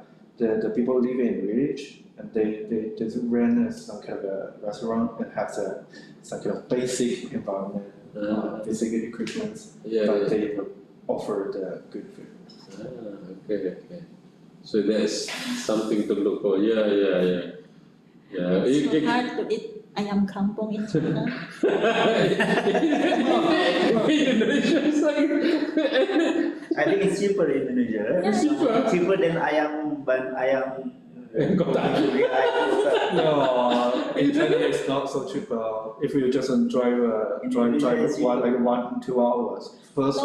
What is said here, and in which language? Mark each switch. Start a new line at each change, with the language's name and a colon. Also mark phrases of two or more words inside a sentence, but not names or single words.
English: The people live in the village and they just run some kind of a restaurant and have some kind of basic environment. Basic equipment, but they offer the good food. Okay. So that's something to look for. Yeah. It's so hard to eat
Indonesian: ayam kampung
English: in China. Indonesia is like. I think it's cheaper in Indonesia, right? Yeah. Cheaper than ayam Kota. No, in China it's not so cheap. If you just drive 1-2 hours. First,